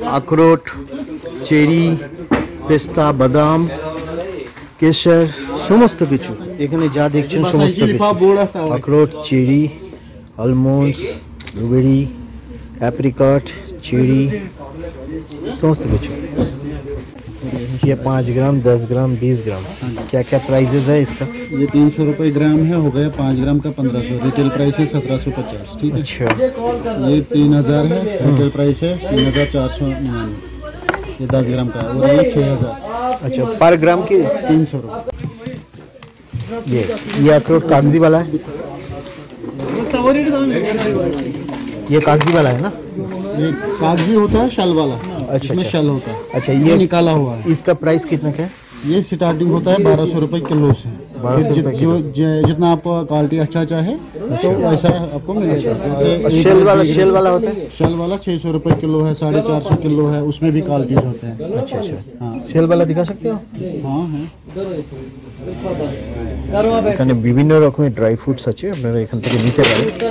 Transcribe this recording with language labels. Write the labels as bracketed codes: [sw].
[bn] আখরোট, চেরি, পেস্তা, বাদাম, কেশর, সমস্ত কিছু এখানে যা দেখছেন সমস্ত কিছু। আখরোট, cherry, almonds, blueberry, apricot, cherry, [hi] समस्त कुछ। ये 5 ग्राम, 10 ग्राम, 20 ग्राम, क्या क्या प्राइजेस है इसका? ये 300 रुपये ग्राम है, हो गया 5 ग्राम का 1500। रिटेल प्राइस है 1750। ठीक है। अच्छा, ये 3000 है, रिटेल प्राइस है 3499। ये 10 ग्राम का, और ये 6000। अच्छा, पर ग्राम की 300 रुपये। ये अखरोट कागजी वाला है, ये कागजी वाला है ना? ये कागजी होता है, शल वाला। अच्छा, इसमें अच्छा। शेल होता है। अच्छा, ये निकाला हुआ है। इसका प्राइस कितना का है? ये स्टार्टिंग होता है 1200 रुपए किलो से। 1200 रुपए किलो। जितना आपको क्वालिटी अच्छा चाहे तो वैसा आपको मिलेगा। जैसे शेल वाला होता है? शेल वाला 600 रुपए किलो है, 450 किलो है, उसमें भी क्वालिटीज होते हैं। अच्छा अच्छा। हाँ সেল वाला दिखा सकते हो? हाँ है। [bn] এখানে বিভিন্ন রকমের ড্রাই ফ্রুটস আছে, আপনারা এখান থেকে নিতে পারেন।